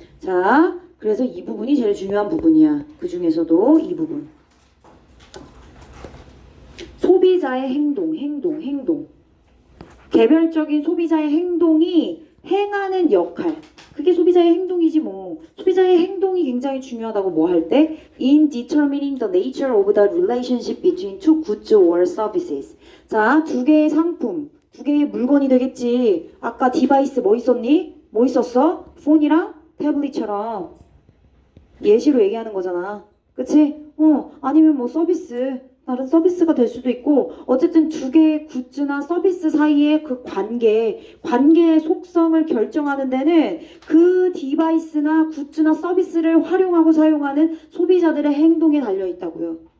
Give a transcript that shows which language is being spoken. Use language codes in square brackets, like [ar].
[ko] 자, 그래서 이 부분이 제일 중요한 부분이야. 그 중에서도 이 부분. 소비자의 행동. 개별적인 소비자의 행동이 행하는 역할. 그게 소비자의 행동이지 뭐. 소비자의 행동이 굉장히 중요하다고 뭐 할 때? [en] In determining the nature of the relationship between two goods or services. [ko] 자, 두 개의 상품, 두 개의 물건이 되겠지. 아까 디바이스 뭐 있었니? 뭐 있었어? 폰이랑 태블릿처럼. 예시로 얘기하는 거잖아. 그치? 아니면 뭐 서비스. 다른 서비스가 될 수도 있고, 어쨌든 두 개의 굿즈나 서비스 사이의 그 관계의 속성을 결정하는 데는 그 디바이스나 굿즈나 서비스를 활용하고 사용하는 소비자들의 행동에 달려 있다고요.